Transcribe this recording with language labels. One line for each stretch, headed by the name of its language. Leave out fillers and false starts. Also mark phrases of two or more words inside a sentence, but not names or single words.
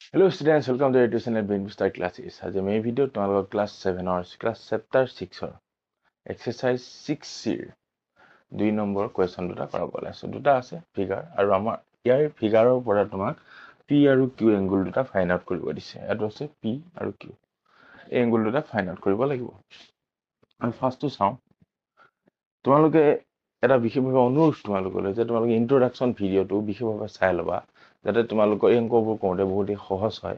English: Hello students, welcome to your channel Brain Booster Classes.
Hindi: आज मैं वीडियो तुम्हारे क्लास 7 और
English: class chapter
Hindi: 6 और एक्सरसाइज 6C 2 নম্বৰ क्वेश्चन
Assamese: দুটা কৰাব লাগে। দুটা আছে ফিগাৰ আৰু আমাৰ ইয়াৰ ফিগাৰৰ পৰা তোমাক P আৰু Q এংগল দুটা
English: find out
Assamese: কৰিব দিছে। এটো আছে P আৰু Q। এই এংগল দুটা
English: find out
Assamese: কৰিব লাগিব। আমি ফাৰ্ষ্টটো চাওঁ। তোমালোকে এটা বিশেষভাৱে অনুৰোধ তোমালোকলৈ যে তোমালোকে ইন্ট্ৰোডাকচন ভিডিওটো বিশেষভাৱে চাই ল'বা যাতে তোমালোকৰ এই অংকবোৰ কৰোঁতে বহুত সহজ হয়।